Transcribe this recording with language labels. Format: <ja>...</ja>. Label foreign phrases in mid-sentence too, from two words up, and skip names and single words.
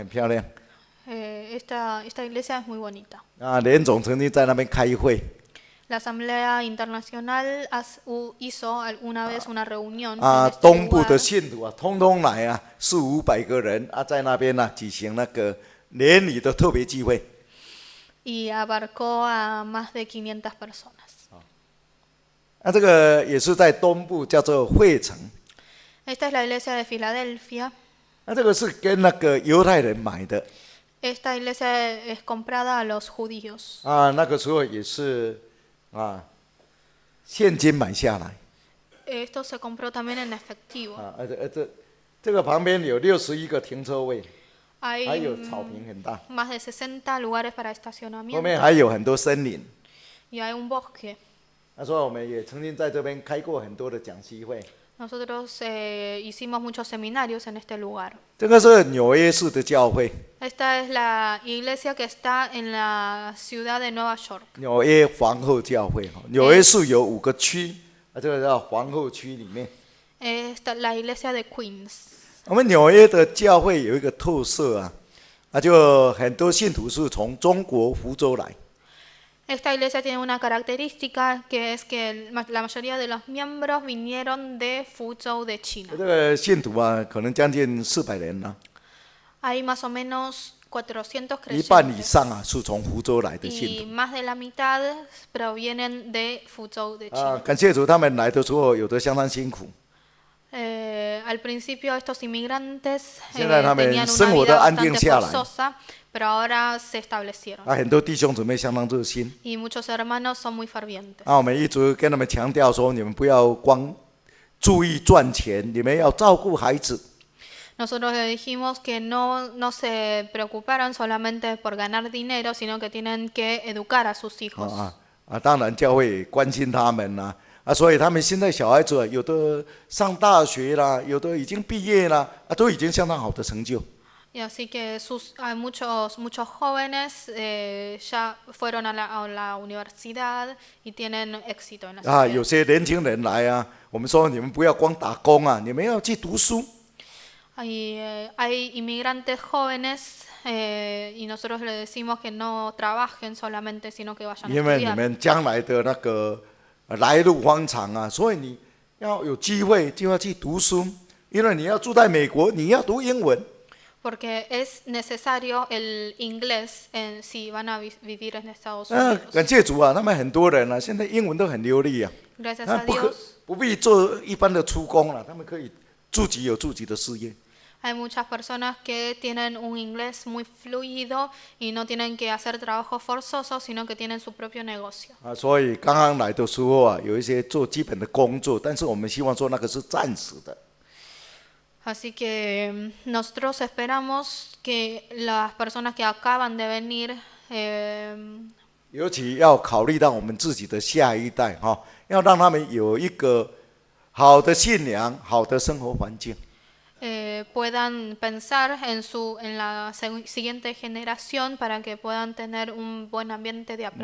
<zh>感谢主啊！这个礼拜堂很漂亮。</zh> <es>esta iglesia es muy bonita.</es> <zh>联总曾经在那边开会，</zh> <es>La Asamblea Internacional hizo alguna vez una reunión en este</es> <zh>东部的</zh> <es>lugar</es> <zh>信徒通通来400-500个人在那边举行那个年礼的特别聚会。</zh> <es>y abarcó a más de 500 personas.</es> <zh>这个也是在东部，叫做会城。</zh> <es>Esta es la iglesia de Filadelfia.</es> <zh>这个是跟那个犹太人买的。</zh> <es>Esta iglesia es comprada a los judíos.</es> <zh>那个时候也是现金买下来。</zh> <es>Esto se compró también en efectivo.</es> <zh>这个旁边有61个停车位，还</zh> <es>Hay</es> <zh>有草坪很大，</zh> <es>más de 60 lugares para</es> <zh>后</zh> <es>estacionamiento</es> <zh>面还有很多森林。</zh> <es>y hay un bosque.</es> <zh>所以我们也曾经在这边开过很多的讲习会。</zh> <es>Nosotros hicimos muchos seminarios en este lugar.</es> <zh>这个是纽约市的教会，</zh> <es>Esta es la iglesia que está en la ciudad de Nueva York.</es> <zh>纽约皇后教会。纽约市有5个区，这个叫皇后区里面。</zh> <es>La iglesia de Queens.</es> <zh>我们纽约的教会有一个特色就很多信徒是从中国福州来。</zh> <es>Esta iglesia tiene una característica que es que la mayoría de los miembros vinieron de Fuzhou de China.</es> <zh>这个信徒可能将近400人了，</zh> <es>Hay más o menos 400</es> <zh>一半以</zh> <es>creyentes</es> <zh>上是从福州来的</zh> <es>y</es> <zh>信徒。</zh> <es>más de la mitad provienen de Fuzhou de China.</es> <zh>感谢主，他们来的时候有的相当辛苦，</zh> <es>Al principio estos inmigrantes</es> <zh>现在他们</zh> <es>tenían</es> <zh>生</zh> <es>una</es> <zh>活</zh> <es>vida</es> <zh>都安定</zh> <es>bastante</es> <zh>下来。</zh> <es>forzosa, pero ahora se establecieron.</es> <zh>很多弟兄姊妹相当热心。</zh> <es>Y muchos hermanos son muy fervientes.</es> <zh>我们一直跟他们强调说，你们不要光注意赚钱，你们要照顾孩子。</zh> <es>Nosotros le dijimos que no se preocuparan solamente por ganar dinero, sino que tienen que educar a sus hijos.</es> <zh>当然教会也关心他们所以他们现在小孩子有的上大学啦，有的已经毕业啦，都已经相当好的成就。</zh> <es>Y así que hay muchos jóvenes ya fueron a la universidad y tienen éxito en la sociedad.</es> <zh>有些年轻人来我们说你们不要光打工你们要去读书。</zh> <es>Hay inmigrantes jóvenes y nosotros les decimos que no trabajen solamente, sino que vayan a</es> <zh>因为你</zh> <es>estudiar.</es> <zh>们将来的那个来路方长所以你要有机会就要去读书，因为你要住在美国，你要读英文。</zh> <es>Porque es necesario el inglés si van a vivir en Estados Unidos.</es> <zh>感谢主他们很多人现在英文都很流利</zh> <es>Gracias a Dios.</es> <zh>不必做一般的出工他们可以自己有自己的事业。</zh> <es>Hay muchas personas que tienen un inglés muy fluido y no tienen que hacer trabajo forzoso, sino que tienen su propio negocio.</es> <zh>所以刚刚来的时候有一些做基本的工作，但是我们希望说那个是暂时的。</zh> <es>Así que nosotros esperamos que las personas que acaban de venir</es> <zh>尤其要考虑到我们自己的下一代要让他们有一个好的信仰、好的生活环境。</zh> <es>puedan pensar en la siguiente generación para que puedan tener un buen ambiente de</es>